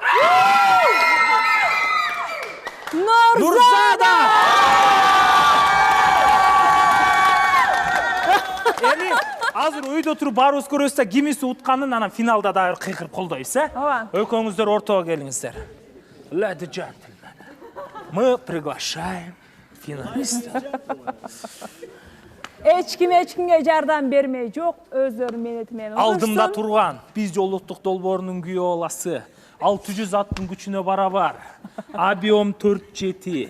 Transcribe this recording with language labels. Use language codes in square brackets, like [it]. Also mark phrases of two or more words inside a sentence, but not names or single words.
[ky] Нурзада! Эми азыр үйдө туруп баарыбыз көрөбүз да кимиси утканын анан финалда дагы кыйкырып колдойбуз, Ооба. Экөөңүздөр ортого келиңиздер. [en] Ladies and gentlemen, [ru] мы приглашаем финалистов. [ky] Эч кимге жардам бермей жок, өздөрү менети менен. Алдымда турган биз жолуктук долбоорунун күйөө баласы 600 аттын күчүнө барабар. Объем 4-7.